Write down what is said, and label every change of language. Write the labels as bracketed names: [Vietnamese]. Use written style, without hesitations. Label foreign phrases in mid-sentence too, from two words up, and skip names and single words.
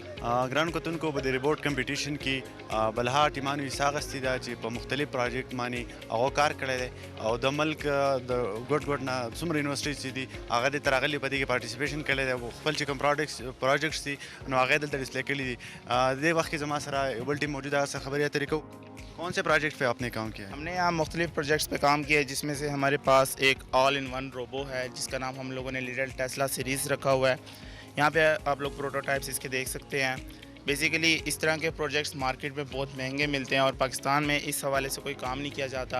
[Pashto] ګرانو کتونکو په د [English] robot competition [Pashto] کې بلها ټیمانو حصه اخیستې ده چې په مختلف پروجیکټ باندې هغه کار کړی دی او د ملک د ګوټ نه څومره یونیورسټیز چې دي هغه دې تر راغلي په دې کې پارټیسپیشن کړی دی، خپل چې کوم پروجیکټس دي نو هغه دلته ډسپلی کړي دي. دې وخت کې زما سره یو بل ټیم موجود ہے، خبرې اترې کوو. [Urdu] کون سے پروجیکٹ پے آپ نے کام کیا ہے? ہم نے یہاں مختلف پروجیکٹس پے کام کیا ہے، جس میں سے ہمارے پاس ایک [English] all in one [Urdu] روبو ہے جس کا نام ہم لوگوں نے لٹل ٹیسلا سیریز رکھا ہوا ہے. یہاں پے آپ لوگ پروٹوٹائپس اس کے دیکھ سکتے ہیں۔ بیسکلی اس طرح کے پروجیکٹس مارکیٹ میں بہت مہنگے ملتے ہیں اور پاکستان میں اس حوالے سے کوئی کام نہیں کیا جاتا.